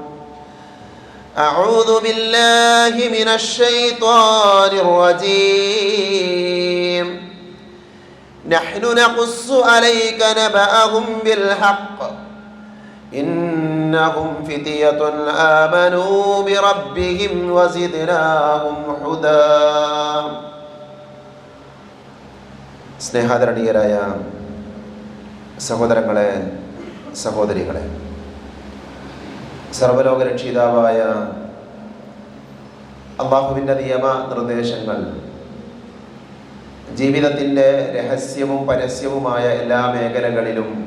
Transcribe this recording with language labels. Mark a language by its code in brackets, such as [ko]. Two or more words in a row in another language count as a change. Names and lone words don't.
[ar] أعوذ بالله من الشيطان الرجيم نحن نقص عليك نبأهم بالحق إنهم فتية آمنوا بربهم وزدناهم هدى [ml] സ്നേഹാദരണീയരായ സഹോദരങ്ങളെ സഹോദരികളെ, സർവലോകരക്ഷിതാവായ അല്ലാഹുവിൻ്റെ നിയമ നിർദ്ദേശങ്ങൾ ജീവിതത്തിൻ്റെ രഹസ്യവും പരസ്യവുമായ എല്ലാ മേഖലകളിലും